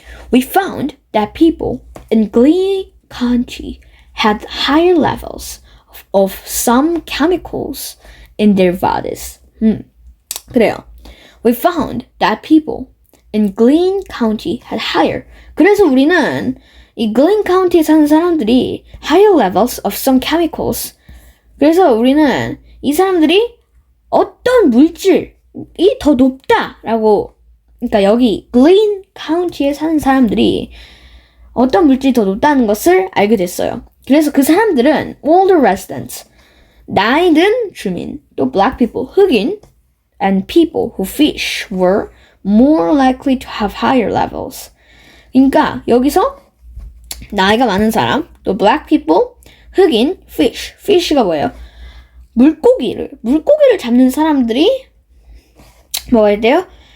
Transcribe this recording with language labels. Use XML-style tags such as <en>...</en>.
<en>We found that people in Glynn County had higher levels of some chemicals in their bodies.</en> <ko>그래요.</ko> <en>We found that people in Glynn County had higher.</en> <ko>그래서 우리는 이 Glynn County에 사는 사람들이</ko> <en>higher levels of some chemicals.</en> <ko>그래서 우리는 이 사람들이 어떤 물질이 더 높다라고, 그러니까 여기 Glynn County에 사는 사람들이 어떤 물질이 더 높다는 것을 알게 됐어요. 그래서 그 사람들은</ko> <en>older residents,</en> <ko>나이 든 주민,</ko> <en>또 black people,</en> <ko>흑인,</ko> <en>and people who fish were more likely to have higher levels.</en> <ko>그러니까 여기서 나이가 많은 사람, 또</ko> <en>black people,</en> <ko>흑인, fish가 뭐예요? 물고기를 잡는 사람들이 뭐가 있대요?</ko>